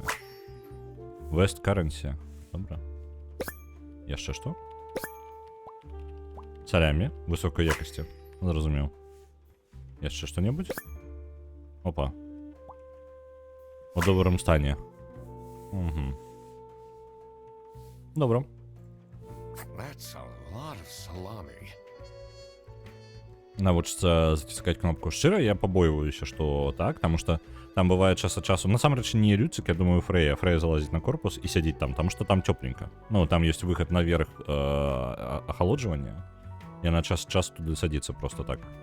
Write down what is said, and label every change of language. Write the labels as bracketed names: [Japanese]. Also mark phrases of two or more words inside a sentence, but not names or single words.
[Belarusian] West Currency. Добра. Яшчэ што? Салямі высокай якасці. Зразумеў. Яшчэ што-небудзь? Опа. У добрым стане. Угу. Добро. [English] That's a lot of salami. [Belarusian] Навучыцца заціскаць кнопку. Шчыра, я пабойваюся, што так, таму што там бывае час ад часу. Насамрэч не Люцик, я думаю, Фрэя. Фрэя залазіць на корпус і сядзіць там, таму што там цёпленька. Ну, там ёсць выхад наверх ахалоджвання. Яна час ад часу туды садзіцца просто так.